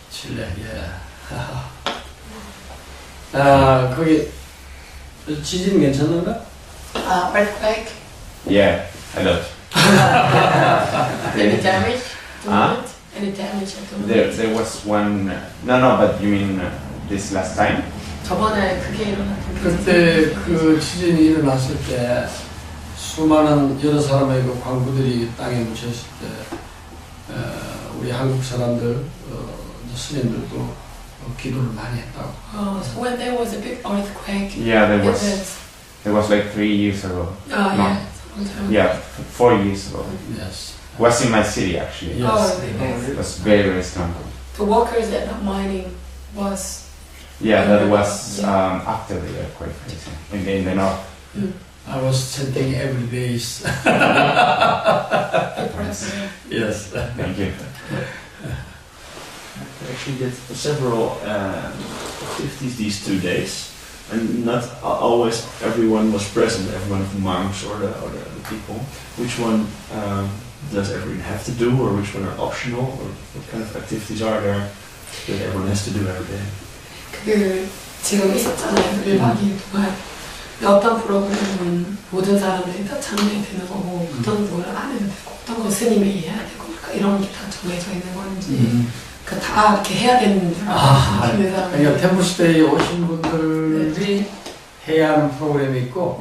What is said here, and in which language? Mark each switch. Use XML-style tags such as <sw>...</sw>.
<en>Chile, yeah.</en> <ko>거기 지진 괜찮은가?</ko> <en>Earthquake. Yeah, a lot. Any damage? Huh? Any damage at the moment? There was one. No, but you mean this last time?</en> <ko>저번에 그게 일어났던 그때 그 지진이 일어났을 때 수많은 여러 사람의 그 광부들이 땅에 묻혔을 때 우리 한국 사람들 스님들도 기도를 많이 했다고.</ko> <en>So when there was a big earthquake. Yeah, there was like 3 years ago. Oh, No. yeah. Sometime. Yeah, 4 years ago. Yes. It was in my city actually. Yes. Oh, really? It was very, very strong. The workers at the mining was. Yeah, that was after the earthquake in the north. I was chanting every day. Impressive. Yes. Thank you. I actually did several activities these 2 days, and not always everyone was present, everyone of the monks or the people. Which one does everyone have to do, or which one are optional, or what kind of activities are there that everyone has to do every day?</en> <ko>그 지금 있었잖아요. 1박 2일 동안. 어떤 프로그램은 모든 사람들이 다 참여되는 거고 어떤 거를 안 해도 되고 어떤 거 스님이 해야 되고 그러니까 이런 게 다 정해져 있는 건지 그 다 이렇게 해야 되는 줄 알았어요. 그러니까 템플스테이 오신 분들이 해야 하는 프로그램이 있고</ko>